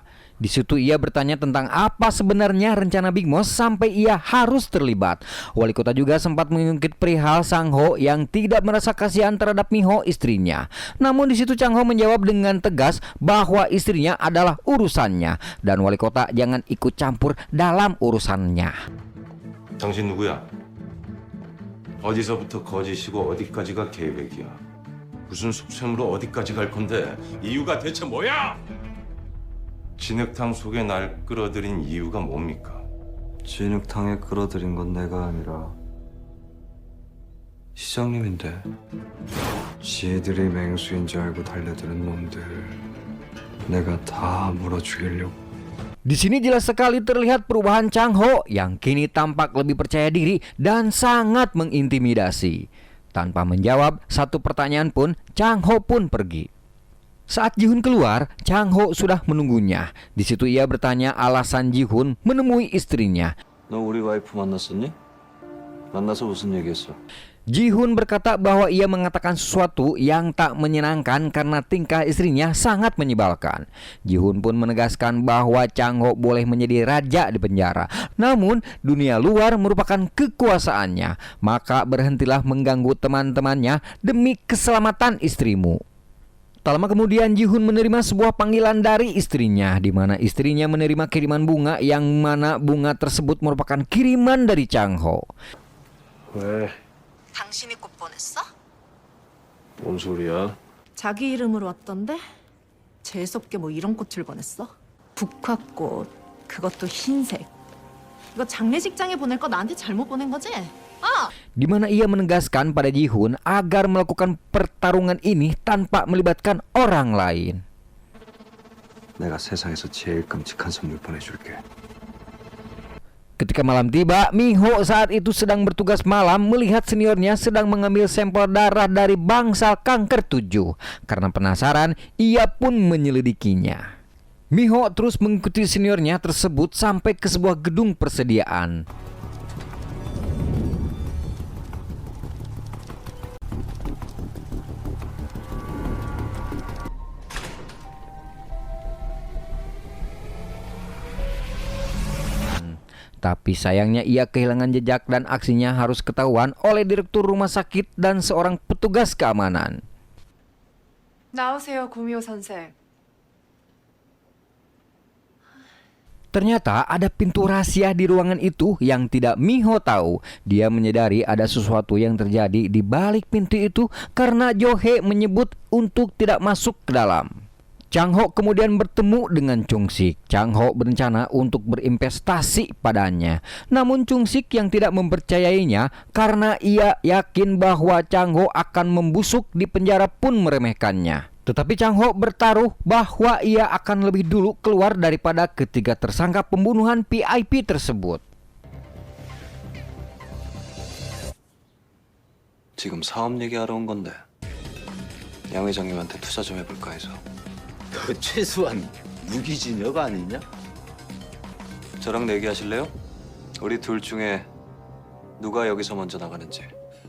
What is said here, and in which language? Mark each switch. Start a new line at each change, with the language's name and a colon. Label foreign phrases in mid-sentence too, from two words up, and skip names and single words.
Indonesian: Di situ ia bertanya tentang apa sebenarnya rencana Big Boss sampai ia harus terlibat. Wali kota juga sempat mengungkit perihal Chang Ho yang tidak merasa kasihan terhadap Miho istrinya. Namun di situ Chang Ho menjawab dengan tegas bahwa istrinya adalah urusannya dan wali kota jangan ikut campur dalam urusannya.
Korean: 당신 누구야? 어디서부터 거짓이고 어디까지가 계획이야? 무슨 속셈으로 어디까지 갈 건데 이유가 대체 뭐야? 진흙탕 속에 날 끌어들인 이유가 뭡니까? 진흙탕에 끌어들인 건 내가 아니라 시장님인데. 지들이 맹수인 줄 알고 달려드는 놈들 내가 다 물어 죽이려고.
Indonesian: Di sini jelas sekali terlihat perubahan Chang Ho yang kini tampak lebih percaya diri dan sangat mengintimidasi. Tanpa menjawab satu pertanyaan pun, Chang Ho pun pergi. Saat Ji-hoon keluar, Chang Ho sudah menunggunya. Di situ ia bertanya alasan Ji-hoon menemui istrinya.
Korean: 너 우리 와이프 만났었니? 만나서 무슨 얘기했어?
Indonesian: Ji-hoon berkata bahwa ia mengatakan sesuatu yang tak menyenangkan karena tingkah istrinya sangat menyebalkan. Ji-hoon pun menegaskan bahwa Chang Ho boleh menjadi raja di penjara. Namun, dunia luar merupakan kekuasaannya. Maka berhentilah mengganggu teman-temannya demi keselamatan istrimu. Tak lama kemudian Ji-hoon menerima sebuah panggilan dari istrinya, di mana istrinya menerima kiriman bunga yang mana bunga tersebut merupakan kiriman dari Chang Ho.
Korean: 왜? 당신이 꽃 보냈어? 뭔 소리야? 자기 이름으로 왔던데? 재수없게 뭐 이런 꽃을 보냈어? 국화꽃, 그것도 흰색. 이거 장례식장에 보낼 거 나한테 잘못 보낸 거지?
Indonesian: Di mana ia menegaskan pada Ji-hoon agar melakukan pertarungan ini tanpa melibatkan orang lain.
Korean: 내가 세상에서 제일 끔찍한 선물 보내줄게.
Indonesian: Ketika malam tiba, Miho saat itu sedang bertugas malam melihat seniornya sedang mengambil sampel darah dari bangsal kanker 7. Karena penasaran, ia pun menyelidikinya. Miho terus mengikuti seniornya tersebut sampai ke sebuah gedung persediaan. Tapi sayangnya ia kehilangan jejak dan aksinya harus ketahuan oleh direktur rumah sakit dan seorang petugas keamanan.
Korean: 나오세요, 구미호 선생.
Indonesian: Ternyata ada pintu rahasia di ruangan itu yang tidak Miho tahu. Dia menyadari ada sesuatu yang terjadi di balik pintu itu karena Jo-hye menyebut untuk tidak masuk ke dalam. Chang Ho kemudian bertemu dengan Chung Sik. Chang Ho berencana untuk berinvestasi padanya. Namun Chung Sik yang tidak mempercayainya karena ia yakin bahwa Chang Ho akan membusuk di penjara pun meremehkannya. Tetapi Chang Ho bertaruh bahwa ia akan lebih dulu keluar daripada ketiga tersangka pembunuhan VIP tersebut.
Korean: 지금 사업 얘기하러 온 건데 양 회장님한테 투자 좀 해볼까 해서. 그 최소한 무기징역 아니냐? 저랑 내기하실래요? 우리 둘 중에 누가 여기서 먼저 나가는지.